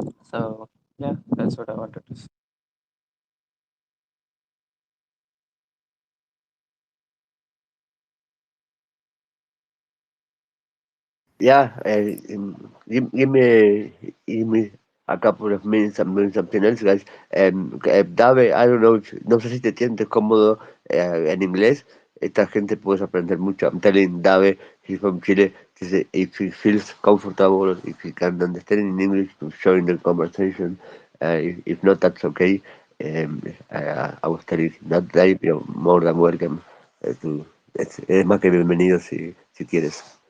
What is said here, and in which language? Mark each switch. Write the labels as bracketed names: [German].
[English] So yeah, that's what I wanted to say. Yeah, give me a couple of minutes. I'm doing something else, guys. [Spanish] Dave, [English] I don't know, [Spanish] no sé si te sientes cómodo en inglés. Esta gente puedes aprender mucho. [English] I'm telling Dave, he's from Chile. He said if he feels comfortable, if he can understand in English, to join the conversation. If not, that's okay. I was telling him that day, you're more than welcome [Spanish] eres más que bienvenido si quieres.